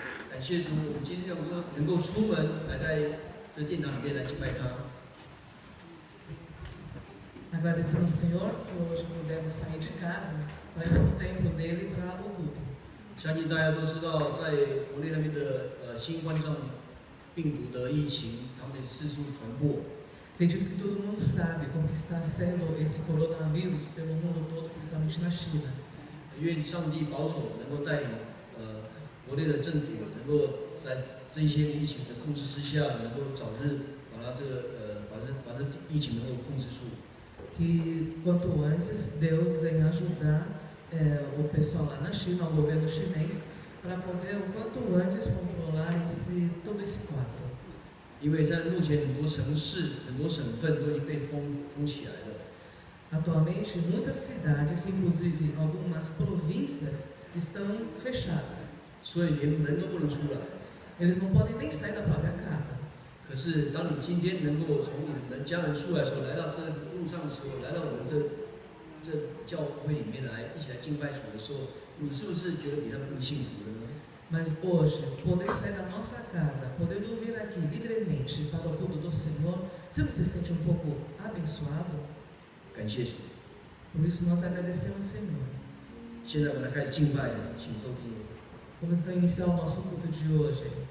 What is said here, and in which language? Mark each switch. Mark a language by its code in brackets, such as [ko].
[zh] 感谢主，我们今天能够出门来在这殿堂里面来敬拜他。 [pt] Agradecemos ao Senhor que hoje pudemos sair de casa para estar no templo dele para o culto. [zh] 相信大家都知道，在国内那边的新冠状病毒的疫情，他们四处传播。 [pt] Acredito que todo mundo sabe como que está sendo esse coronavírus pelo mundo todo, principalmente na China. [zh] 愿上帝保守，能够带领国内的政府能够在这些疫情的控制之下，能够早日把它把这疫情能够控制住。 [pt] Que quanto antes Deus venha ajudar o pessoal lá na China, o governo chinês, para poder o quanto antes controlar todo esse quadro. [zh] 因为在目前很多城市、很多省份都已经被封起来了。 [pt] Atualmente, muitas cidades, inclusive algumas províncias, estão fechadas. [zh] 所以连门都不能出来。 [pt] Eles não podem nem sair da própria casa. [zh] 可是，当你今天能够从你的家人出来的时候，来到这路上的时候，来到我们这教会里面来，一起来敬拜主的时候，你是不是觉得比他们更幸福了呢？ [pt] Mas hoje, poder sair da nossa casa, poder vir aqui livremente para o culto do Senhor, você não se sente um pouco abençoado? [zh] 感谢主。 [pt] Por isso nós agradecemos ao Senhor. [zh] 现在我们来开始敬拜，请收听。 [pt] Vamos então iniciar o nosso culto de hoje.